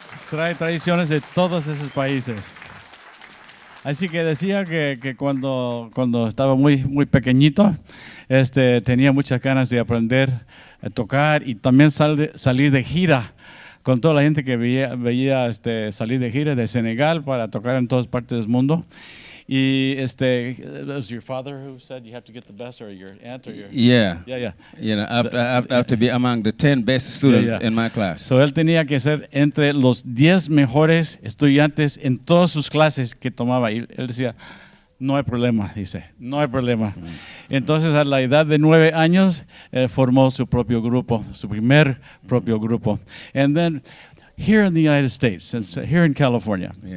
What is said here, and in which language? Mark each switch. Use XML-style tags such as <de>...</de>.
<es>Trae tradiciones de todos esos países. Así que decía que cuando estaba muy pequeñito, tenía muchas ganas de aprender a tocar y también salir de gira con toda la gente que veía salir de gira de Senegal para tocar en todas partes del mundo.</es> <en>Y was your father who said you have to get the best, or your aunt, or your... Yeah. Yeah. I have to be among the 10 best students in my class.</en> <es>So él tenía que ser entre los 10 mejores estudiantes en todas sus clases que tomaba. Y él decía, no hay problema, no hay problema. Entonces a la edad de 9 años formó su propio grupo, su primer propio grupo.</es> <en>And then here in the United States, here in California,</en>